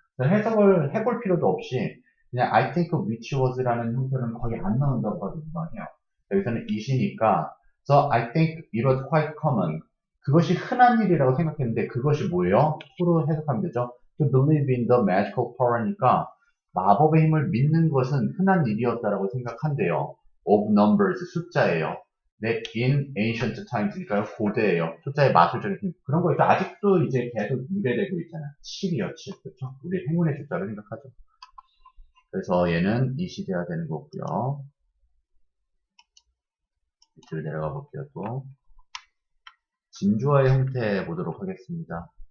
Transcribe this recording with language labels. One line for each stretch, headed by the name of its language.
Korean: 그래서 해석을 해볼 필요도 없이 그냥
English: I think which was
Korean: 라는 형태는 거의 안 나온다고 봐도 무방해요. 여기서는 it이니까
English: so I think it was quite common
Korean: 그것이 흔한 일이라고 생각했는데 그것이 뭐예요? to로 해석하면 되죠.
English: To believe in the magical power
Korean: 니까 마법의 힘을 믿는 것은 흔한 일이었다라고 생각한대요.
English: of numbers
Korean: 숫자예요. 네,
English: in ancient times
Korean: 니까요. 고대예요. 숫자의 마술적인 힘. 그런 거 있죠. 아직도 이제 계속 유래되고 있잖아요. 7이요, 7. 그렇죠? 우리 행운의 숫자로 생각하죠. 그래서 얘는 it이 돼야 되는 거고요. 밑으로 내려가 볼게요, 또. 진주어의 형태 보도록 하겠습니다.